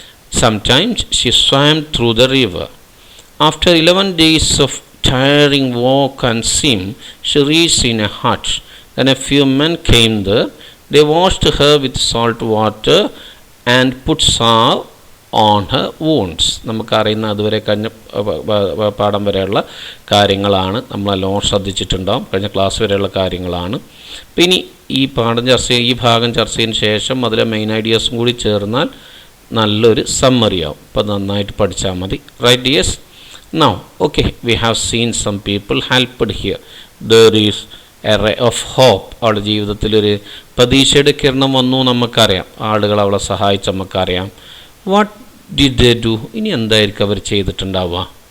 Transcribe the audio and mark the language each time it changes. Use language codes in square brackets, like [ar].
[en] Sometimes she swam through the river. After 11 days of tiring walk and swim, she reached in a hut. Then a few men came there. They washed her with salt water and put salve on her wounds. [ml] നമുക്കറിയുന്ന അതുവരെ കഴിഞ്ഞ പാഠം വരെയുള്ള കാര്യങ്ങളാണ്, നമ്മളെല്ലാം ശ്രദ്ധിച്ചിട്ടുണ്ടാകും. കഴിഞ്ഞ class വരെയുള്ള കാര്യങ്ങളാണ്. പിന്നെ ഈ ഭാഗം ചർച്ച ചെയ്തതിന് ശേഷം അതിലെ മെയിൻ ഐഡിയാസും കൂടി ചേർന്നാൽ നല്ലൊരു സമ്മറിയാവും. അപ്പോൾ നന്നായിട്ട് പഠിച്ചാൽ മതി. Right? Yes. [en] Now, okay, we have seen some people helped here. There is a ray of hope. [ml] അവളുടെ ജീവിതത്തിലൊരു പ്രതീക്ഷയുടെ കിരണം വന്നു, നമുക്കറിയാം. ആളുകൾ അവളെ സഹായിച്ച് നമുക്കറിയാം. What did they do? ഇനി എന്തായിരിക്കും അവർ ചെയ്തിട്ടുണ്ടാവുക?